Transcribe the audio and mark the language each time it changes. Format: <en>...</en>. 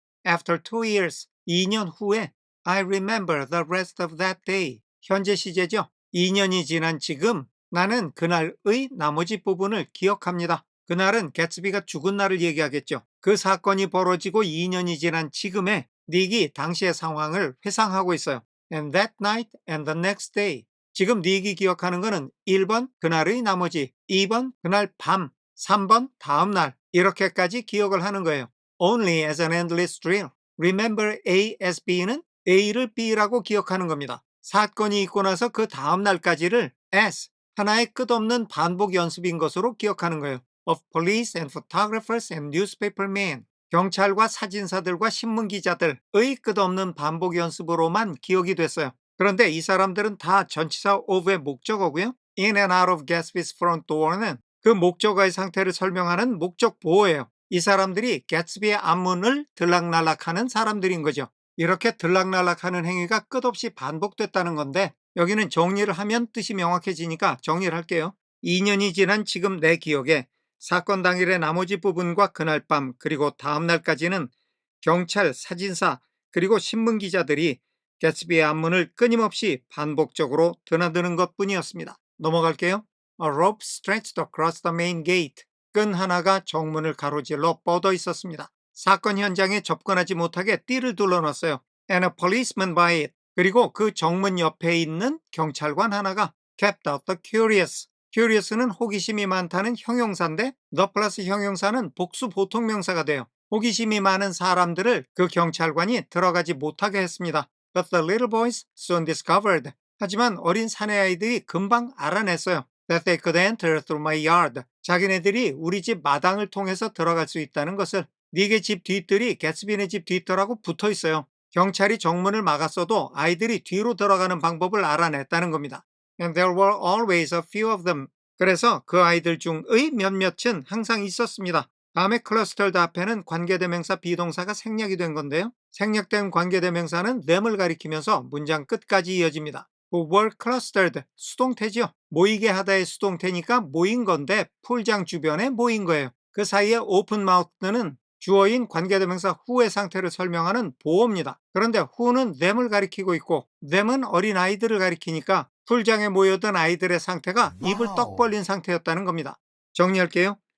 <en>After 2 years,</en> <ko>2년 후에</ko> <en>I remember the rest of that day.</en> <ko>현재 시제죠. 2년이 지난 지금 나는 그날의 나머지 부분을 기억합니다. 그날은 개츠비가 죽은 날을 얘기하겠죠. 그 사건이 벌어지고 2년이 지난 지금에 닉이 당시의 상황을 회상하고 있어요.</ko> <en>And that night and the next day.</en> <ko>지금 닉이 기억하는 것은 1번 그날의 나머지, 2번 그날 밤, 3번 다음 날 이렇게까지 기억을 하는 거예요.</ko> <en>Only as an endless drill. Remember A as B는</en> <ko>A를 B라고 기억하는 겁니다. 사건이 있고 나서 그 다음 날까지를 as 하나의 끝없는 반복 연습인 것으로 기억하는 거예요.</ko> <en>Of police and photographers and newspapermen.</en> <ko>경찰과 사진사들과 신문기자들의 끝없는 반복 연습으로만 기억이 됐어요. 그런데 이 사람들은 다 전치사 of의 목적어고요.</ko> <en>In and out of Gatsby's front door</en> <ko>는 그 목적어의 상태를 설명하는 목적 보어예요. 이 사람들이 개츠비의 앞문을 들락날락하는 사람들인 거죠. 이렇게 들락날락하는 행위가 끝없이 반복됐다는 건데 여기는 정리를 하면 뜻이 명확해지니까 정리를 할게요. 2년이 지난 지금 내 기억에 사건 당일의 나머지 부분과 그날 밤 그리고 다음 날까지는 경찰, 사진사 그리고 신문기자들이 개츠비의 앞문을 끊임없이 반복적으로 드나드는 것뿐이었습니다. 넘어갈게요.</ko> <en>A rope stretched across the main gate.</en> <ko>끈 하나가 정문을 가로질러 뻗어 있었습니다. 사건 현장에 접근하지 못하게 띠를 둘러놨어요.</ko> <en>And a policeman by it.</en> <ko>그리고 그 정문 옆에 있는 경찰관 하나가</ko> <en>kept out the curious.</en> <ko>curious는 호기심이 많다는 형용사인데 the 플러스 형용사는 복수 보통명사가 돼요. 호기심이 많은 사람들을 그 경찰관이 들어가지 못하게 했습니다.</ko> <en>But the little boys soon discovered.</en> <ko>하지만 어린 사내아이들이 금방 알아냈어요.</ko> <en>That they could enter through my yard.</en> <ko>자기네들이 우리 집 마당을 통해서 들어갈 수 있다는 것을. 닉의 집 뒷뜰이 개츠비네 집 뒷뜰하고 붙어 있어요. 경찰이 정문을 막았어도 아이들이 뒤로 들어가는 방법을 알아냈다는 겁니다.</ko> <en>And there were always a few of them.</en> <ko>그래서 그 아이들 중의 몇몇은 항상 있었습니다. 다음에 clustered 앞에는 관계대명사 비동사가 생략이 된 건데요. 생략된 관계대명사는 them을 가리키면서 문장 끝까지 이어집니다.</ko> <en>who were clustered,</en> <ko>수동태죠. 모이게 하다의 수동태니까 모인 건데 풀장 주변에 모인 거예요. 그 사이에 open mouth는 주어인 관계대명사 who의 상태를 설명하는 보어입니다. 그런데 who는 them을 가리키고 있고 them은 어린아이들을 가리키니까 풀장에 모여든 아이들의 상태가 입을 떡 벌린 상태였다는 겁니다. 정리할게요.</ko>